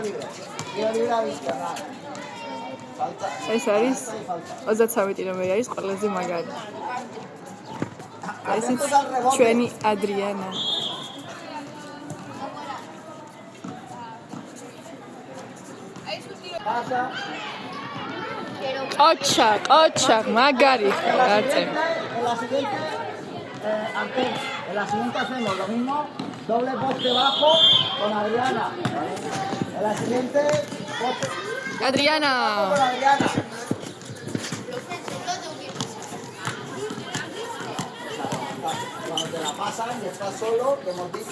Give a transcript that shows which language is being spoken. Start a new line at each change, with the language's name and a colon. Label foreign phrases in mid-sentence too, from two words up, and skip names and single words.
Georgian: ეს არის 33 კილომეტრი არის ყველაზე მაგარი. ესეც ჩვენი ადრიანა. ყოჩაღ, მაგარი.
Spanish: Grazie. En la siguiente hacemos lo mismo, doble poste bajo con Adriana. En la siguiente poste Adriana. con Adriana. Cuando te la pasan y estás solo, que hemos dicho.